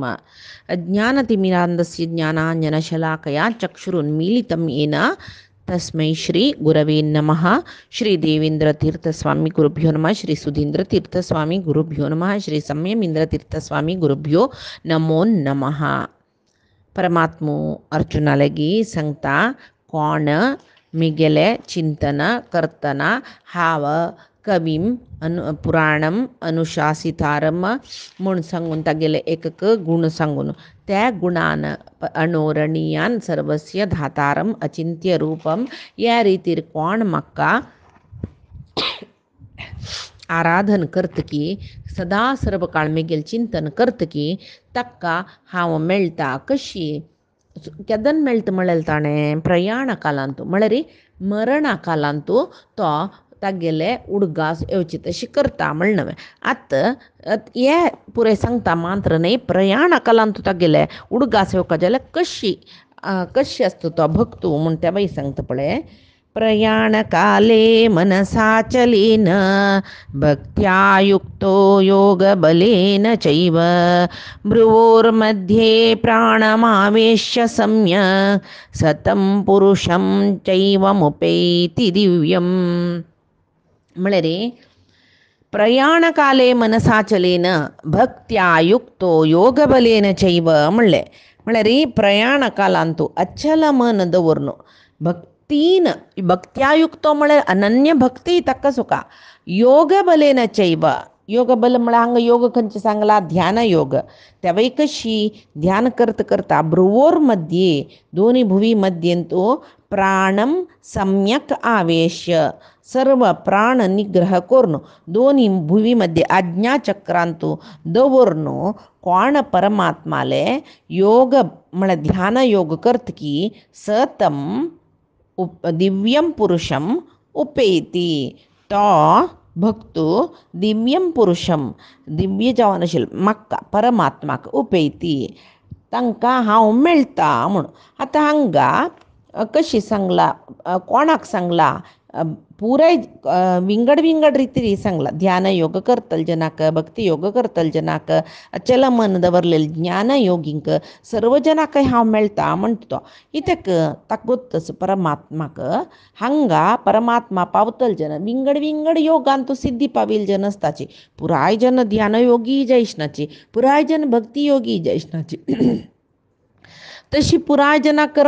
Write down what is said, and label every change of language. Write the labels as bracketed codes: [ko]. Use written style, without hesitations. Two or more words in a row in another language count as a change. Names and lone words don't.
[sa] अज्ञानतिमिरान्धस्य ज्ञानाञ्जनशलाकया चक्षुरुन्मीलितं येन तस्मै श्री गुरवे नमः। श्री देवेंद्रतीर्थस्वामी गुरुभ्यो नमः। श्री सुधींद्रतीर्थस्वामी गुरुभ्यो नमः। श्री संयमेंद्रतीर्थस्वामी गुरुभ्यो नमो नमः. [kok] परमात्मो अर्जुनालगी सांगता कोण मिगेले चिंतन करतना हाव [sa] कवीम पुराणम अनुशासितारम [kok] म्हणून सांगून तागेले एकक गुण सांगून त्या गुणान [sa] अणोरणीयान सर्वस्य धातारम अचिंत्य रूपम [kok] या रीतीर कोण मक्का आराधन करत की सदा सर्व काळ मेगेल चिंतन करत की तक्का हाव मेळता कशी केदन मेळता म्हळेल ताणे प्रयाण कालांतू म्हळ्यारी मरणा कालांतू तो तागेले उडगास येवची तशी करता म्हणणं आत हे पुरे सांगता मात्र न्ही प्रयाण कालांतू तागेले उडगास येवका जाल्यार कशी असतो तो भक्तू म्हण त्या बाई सांगता पळय. [sa] प्रयाणकाले मनसाचलेन भक्त्या युक्तो योगबलेन चैव भ्रुवोर्मध्ये प्राणमावेश्य सम्यक् सतं पुरुषं चैवमुपैति दिव्यम्. [kok] म्हळ्यार [sa] प्रयाणकाले मनसाचलेन भक्त्या युक्तो योगबलेन चैव [kok] म्हणले म्हळ्यार प्रयाण कालांतू अचल मन दवरून भक्त्यायुक्तो म्हळ्यार अनन्य भक्ती ताका सुका [sa] योग बलेन चैव [kok] योग बल म्हळ्यार हांगा योग खंयचे सांगला ध्यान योग तेवय कशी ध्यान करता करता [sa] भ्रुवोर मध्ये [kok] दोन्ही भुवी मध्येंतू [sa] प्राणम सम्यक आवेश्य [kok] सर्व प्राण निग्रह करून दोन्ही भुवी मध्ये आज्ञाचक्रांतू दवरून कोण परमात्माले योग म्हळ्यार ध्यान योग करत की [sa] सतम दिव्यम पुरुषम उपेती [kok] तो भक्तो [sa] दिव्यम पुरुषम [kok] दिव्य जावन आशिल्लो म्हाका परमात्माक उपेती तांकां हांव मेळटा म्हणून. आतां हांगा कशी सांगला कोणाक सांगला पुराय विंगड विंगड रितीरी सांगला ध्यान योग करतल जनाक भक्ती योग करतल जनाक अचल मन दवरलेले ज्ञान योगींक सर्व जनाक हांव मेळटा म्हणटा तो इतक ताकूच परमात्माक हांगा परमात्मा पावतल जन विंगड विंगड योगान तू सिद्धी पावील जन असताची पुराय जन ध्यान योगी जैष्णाची पुराय जन भक्ती योगी जैष्णाची तशी पुराय जना